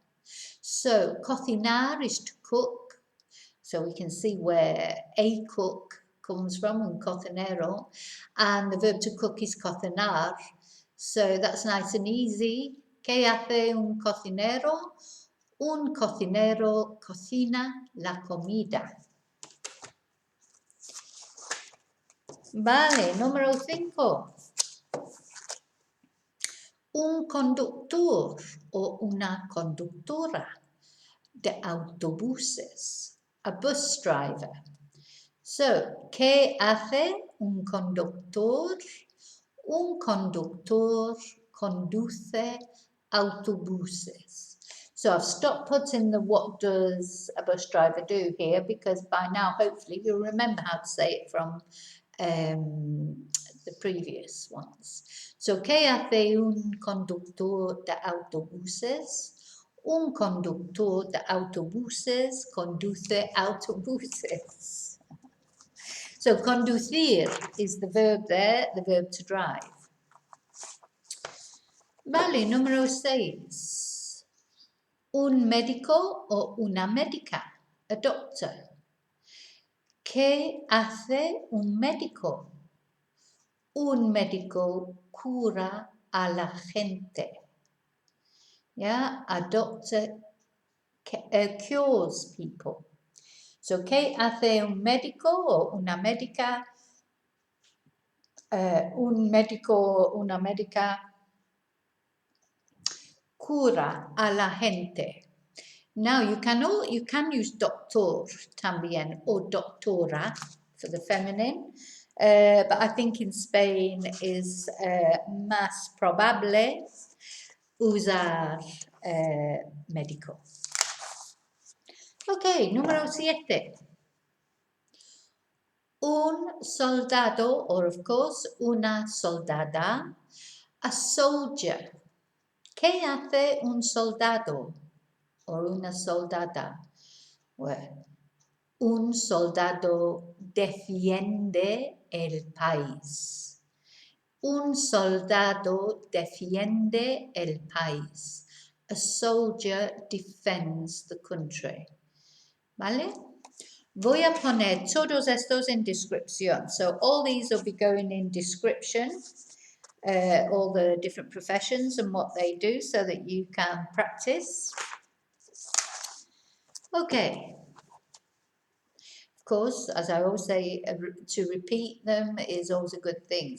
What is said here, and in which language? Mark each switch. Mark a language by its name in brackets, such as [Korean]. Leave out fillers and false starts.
[English] So, cocinar is to cook. So we can see where a cook comes from, [Spanish] un cocinero, [English] and the verb to cook is cocinar. So that's nice and easy. [Spanish] ¿Qué hace un cocinero? Un cocinero cocina la comida. Vale, número 5. Un conductor o una conductora de autobuses. [English] A bus driver. [Spanish] So, ¿qué hace un conductor? Un conductor conduce autobuses. [English] So I've stopped putting the what does a bus driver do here, because by now hopefully you'll remember how to say it from the previous ones. [Spanish] So, ¿qué hace un conductor de autobuses? Un conductor de autobuses conduce autobuses. [English] So, conducir is the verb there, the verb to drive. [Spanish] Vale, número 6. Un médico o una médica, a doctor. ¿Qué hace un médico? Un médico cura a la gente. [English] Yeah, a doctor cures people. [Spanish] So, ¿qué hace un médico o una médica? Un médico o una médica cura a la gente. [English] Now, you can use doctor [Spanish] también o doctora [English] for the feminine, but I think in Spain is [Spanish] más probable usar médico. Ok, número 7. Un soldado, [English] or of course, [Spanish] una soldada, [English] a soldier. [Spanish] ¿Qué hace un soldado o una soldada? Well, un soldado defiende el país. Un soldado defiende el país. [English] A soldier defends the country. [Spanish] ¿Vale? Voy a poner todos estos en descripción. [English] So all these will be going in description, all the different professions and what they do, so that you can practice. Okay. Of course, as I always say, to repeat them is always a good thing.